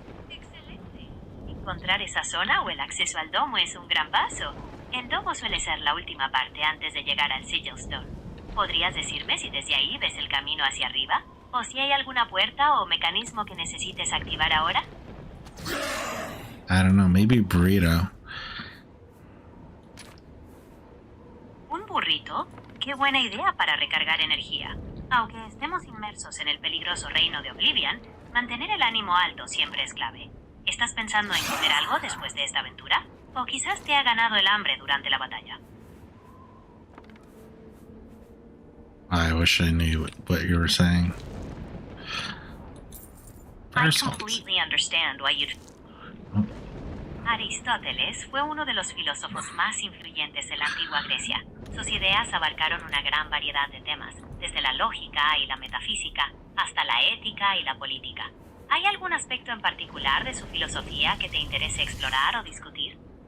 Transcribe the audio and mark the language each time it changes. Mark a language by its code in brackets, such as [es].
[es] Excelente. Encontrar esa zona o el acceso al domo es un gran paso. El domo suele ser la última parte antes de llegar al Sigilstone. ¿Podrías decirme si desde ahí ves el camino hacia arriba? ¿O si hay alguna puerta o mecanismo que necesites activar ahora? [en] I don't know, maybe burrito. [es] ¿Un burrito? ¡Qué buena idea para recargar energía! Aunque estemos inmersos en el peligroso reino de Oblivion, mantener el ánimo alto siempre es clave. ¿Estás pensando en comer algo después de esta aventura? ¿O quizás te ha ganado el hambre durante la batalla? [en] I wish I knew what you were saying. I Parasol. completely understand why you'd... [es] Aristóteles fue uno de los filósofos más influyentes de la antigua Grecia. Sus ideas abarcaron una gran variedad de temas, desde la lógica y la metafísica hasta la ética y la política. ¿Hay algún aspecto en particular de su filosofía que te interese explorar o discutir?